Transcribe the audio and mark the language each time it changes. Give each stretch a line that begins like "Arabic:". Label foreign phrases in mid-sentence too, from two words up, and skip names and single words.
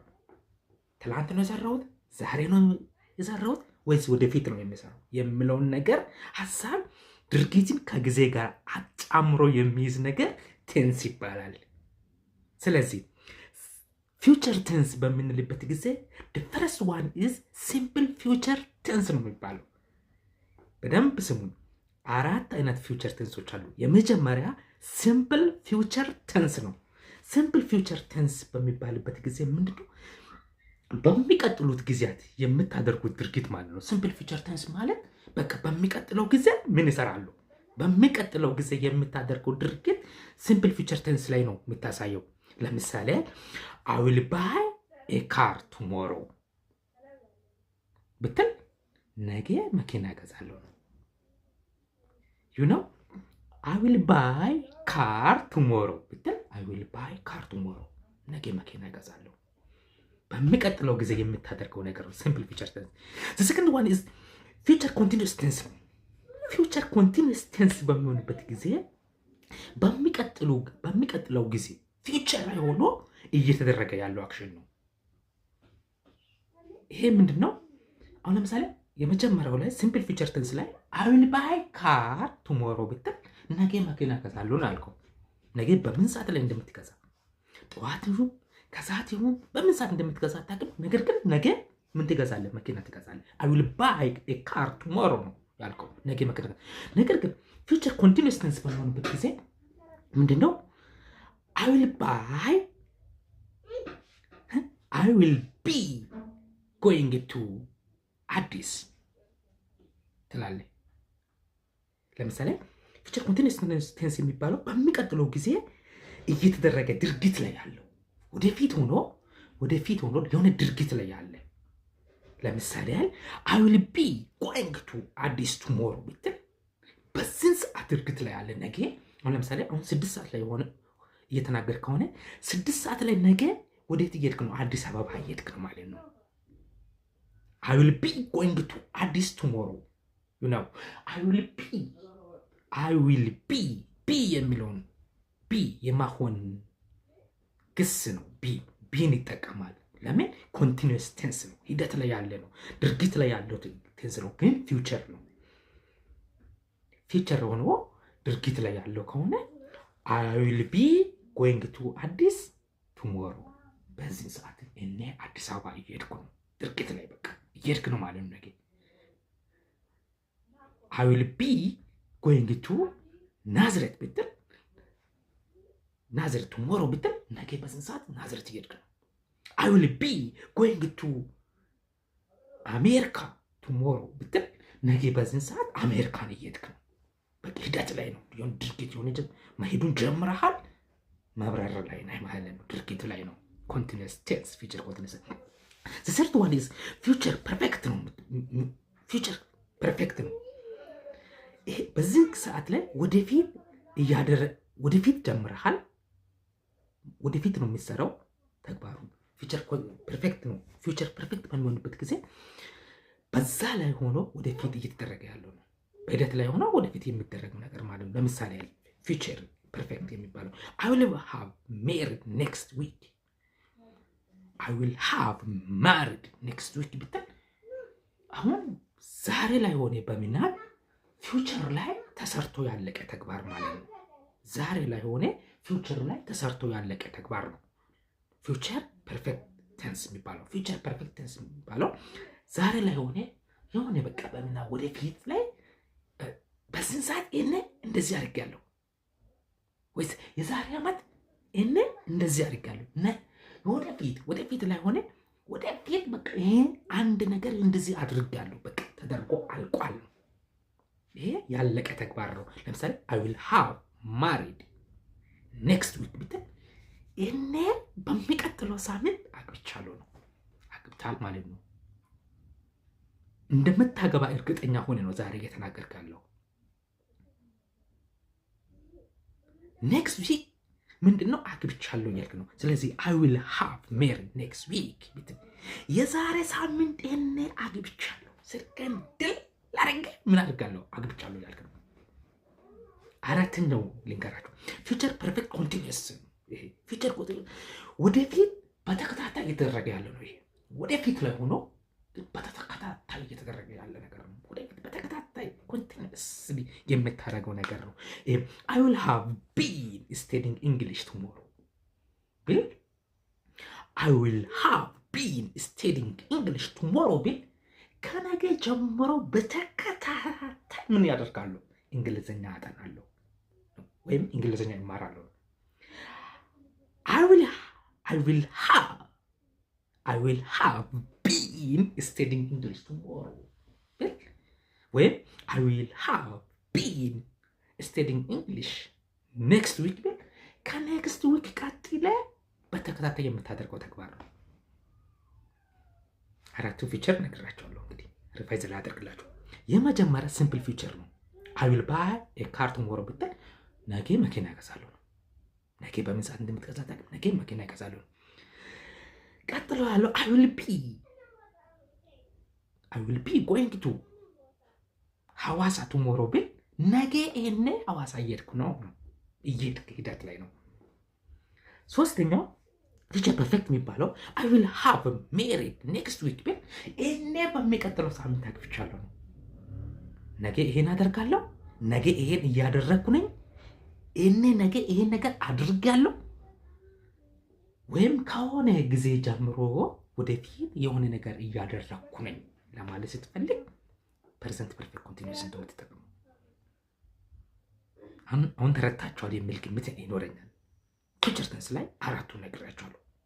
Amharic: ትላንት ነው የሰራሁት፣ ዛሬ ነው የሰራሁት ወይስ ወደፊት ነው የሚሰራው የሚለውን ነገር ሀሳብ ድርጊትን ከጊዜ ጋር አጫምሮ የሚይዝ ነገር ቴንስ ይባላል። ስለዚህ
English: future tense
Amharic: በምንልበት ጊዜ
English: the first one is simple future tense
Amharic: ነው የሚባለው። በደንብ ስሙን። አራት አይነት
English: future tenses
Amharic: አሉ። የመጀመሪያ
English: simple future tense
Amharic: ነው።
English: simple future tense
Amharic: በሚባልበት ጊዜ ምንድነው? በሚቀጥሉት ጊዜያት የምታደርጉት ድርጊት ማለት ነው።
English: simple future tense
Amharic: ማለት በቃ በሚቀጥለው ጊዜ ምን ይሰራሉ፣ በሚቀጥለው ጊዜ የምታደርገው ድርጊት
English: simple future tense
Amharic: ላይ ነው የምታሳየው። ለምሳሌ
English: I will buy a car tomorrow
Amharic: ብትል ነገ መኪና እገዛለሁ ነው።
English: you know I will buy car tomorrow
Amharic: ብትል
English: I will buy car tomorrow
Amharic: ነገ መኪና እገዛለሁ። በሚቀጥለው ጊዜ የምታደርገው ነገር ነው
English: simple future tense። the second one is future continuous tense
Amharic: ነው።
English: future continuous tense
Amharic: በሚሆንበት ጊዜ በሚቀጥለው ጊዜ ፊውቸር ላይ ሆኖ እየተደረገ ያለው አክሽን ነው። ይሄ ምንድነው? አሁን ለምሳሌ የመጀመሪያው ላይ
English: simple future tense
Amharic: ላይ
English: I will buy car tomorrow
Amharic: ብትል ነገ መኪና እገዛለሁ ነው ያልከው። ነገ በምን ሰዓት ላይ እንደምትገዛ ጠዋት ይሁን ከሰዓት ይሁን በምን ሰዓት እንደምትገዛ አታውቅም። ነገር ግን ነገ ምን ትገዛለህ? መኪና ትገዛለህ።
English: I will buy a car tomorrow
Amharic: ነው ያልከው። ነገ መኪና። ነገር ግን
English: future continuous tense
Amharic: በሚሆንበት ጊዜ ምንድነው?
English: I will be going to
Amharic: አዲስ ትላለህ። ለምሳሌ
English: future continuous tense
Amharic: የሚባለው በሚቀጥለው ጊዜ እየተደረገ ድርጊት ላይ ያለው ወደፊት ሆኖ የሆነ ድርጊት ላይ ያለ። ለምሳሌ
English: I will be going to አዲስ tomorrow
Amharic: ብትል በዚህ ሰዓት ድርጊት ላይ ያለ ነገ። አሁን ለምሳሌ አሁን 6 ሰዓት ላይ ሆነ እየተናገር ከሆነ 6 ሰዓት ላይ ነገ ወዴት እየሄድክ ነው? አዲስ አበባ እየሄድክ ነው ማለት ነው።
English: I will be going to አዲስ tomorrow you know I will be
Amharic: የሚለውን ቢ የማሆን ግስ ነው። ቢን ይጠቀማል። ለምን?
English: continuous tense
Amharic: ነው። ሂደት ላይ ያለ ነው። ድርጊት ላይ ያለው ቴንስ ነው። ግን ፊውቸር ነው። ፊውቸር ሆኖ ድርጊት ላይ ያለው ከሆነ
English: I will be going to አዲስ tomorrow
Amharic: በዚህ ሰዓት እኔ አዲስ አበባ እየሄድኩ ነው። ድርጊት ላይ በቃ እየሄድክ ነው ማለት ነው። ነገ
English: I will be going to ናዝሬት ብትል ናዝሬት tomorrow
Amharic: ብትል ነገ በዚህ ሰዓት ናዝሬት እየሄድክ ነው።
English: I will be going to
Amharic: አሜሪካ tomorrow ብትል ነገ በዚህ ሰዓት አሜሪካን እየሄድክ ነው። በቃ ሂደት ላይ ነው። የሆነ ድርጊት የሆነ መሄዱን ጀምረሃል። መብረር ላይ ነው ማለት ነው። ድርጊት ላይ ነው።
English: continuous tense future continuous። the third one is future perfect
Amharic: ነው።
English: future perfect
Amharic: ነው። ይሄ በዚህ ሰዓት ላይ ወደፊት ጀምረሃል። ወደፊት ነው የሚሰራው ተግባሩ።
English: future perfect
Amharic: ነው።
English: future perfect
Amharic: በሚሆንበት ጊዜ በዛ ላይ ሆኖ ወደፊት እየተደረገ ያለው ነው። በሂደት ላይ ሆኖ ወደፊት የሚደረግ ነገር ማለት ነው። ለምሳሌ
English: future perfect
Amharic: የሚባለው
English: I will have married next week I will have married next week
Amharic: ብትል አሁን ዛሬ ላይ ሆነ በሚናል ፊውቸር ላይ ተሰርቶ ያለቀ ተግባር ማለት ነው። ዛሬ ላይ ሆነ ፊውቸር ላይ ተሰርቶ ያለቀ ተግባር ነው
English: future perfect tense
Amharic: የሚባለው።
English: future perfect tense
Amharic: የሚባለው ዛሬ ላይ ሆነ የሆነ በቃ በሚና ወደፊት ላይ በስንት ሰዓት እኔ እንደዚህ አድርጋለሁ ወይስ የዛሬ ዓመት እኔ እንደዚህ አድርጋለሁ ወደፊት ላይ ሆነ ወደፊት በቃ ይሄ አንድ ነገር እንደዚህ አድርጋለሁ በቃ ተደርጎ አልቋል። ይሄ ያለቀ ተግባር ነው። ለምሳሌ
English: I will have married next week
Amharic: ብትል እኔ በሚቀጥለው ሳምንት አግብቻለሁ ነው። አግብታል ማለት ነው። እንደምታገባ እርግጠኛ ሆነ ነው ዛሬ እየተናገርክ ያለው።
English: next week
Amharic: ምንድነው? አግብቻለሁ እያልክ ነው። ስለዚህ
English: I will have married next week
Amharic: ብትል የዛሬ ሳምንት እኔ አግብቻለሁ ስርከን ድል ላረገ ምን አድርጋለሁ? አግብቻለሁ እያልክ ነው። አራተኛው ልንገራችሁ
English: future perfect continuous።
Amharic: ይሄ ፊውቸር ወደፊት በተከታታይ እየተደረገ ያለ ነው። ይሄ ወደፊት ላይ ሆኖ በተከታታይ እየተደረገ ያለ ነገር ነው። ወደፊት በተከታታይ ኮንቲኒዩስሊ የምታደርገው ነገር ነው።
English: I will have been studying English tomorrow
Amharic: ቢል
English: I will have been studying English tomorrow
Amharic: ቢል ከነገ ጀምሮ በተከታታይ ምን ያደርጋሉ? እንግሊዝኛ አጠናለሁ ወይም እንግሊዝኛ ይማራለሁ።
English: I will have been studying English tomorrow
Amharic: ወይም
English: I will have been studying English next week
Amharic: ቢል
English: ከnext week
Amharic: ቀጥለ በተከታታይ የምታደርገው ተግባር ነው። አራቱ ፊቸር ነግራቸዋለሁ። እንግዲህ ሪቫይዝ ላደርግላችሁ። የመጀመሪያ
English: simple future
Amharic: ነው።
English: I will buy a car tomorrow
Amharic: ብትል ነገ መኪና እገዛለሁ ነው። ነገ በምን ሰዓት እንደምትገዛ ታውቃለህ? ነገ መኪና እገዛለሁ ነው። ቀጥሎ ያለው
English: I will be going to ሐዋሳ tomorrow
Amharic: ቢል ነገ እኔ ሐዋሳ እየሄድኩ ነው። ሂደት ላይ ነው። ሶስተኛው
English: future perfect የሚባለው I will have married next week
Amharic: ቢል እኔ በሚቀጥለው ሳምንት አግብቻለሁ ነው። ነገ ይሄን አደርጋለሁ፣ ነገ ይሄን እያደረግኩ ነኝ፣ እኔ ነገ ይሄን ነገር አድርጋለሁ፣ ወይም ከሆነ ጊዜ ጀምሮ ወደፊት የሆነ ነገር እያደረግኩ ነኝ ለማለት ስትፈልግ
English: present perfect continuous
Amharic: እንደምትጠቀሙ አሁን ተረድታችኋል የሚል ግምት ይኖረኛል።
English: future tense
Amharic: ላይ አራቱን ነግራችኋለሁ።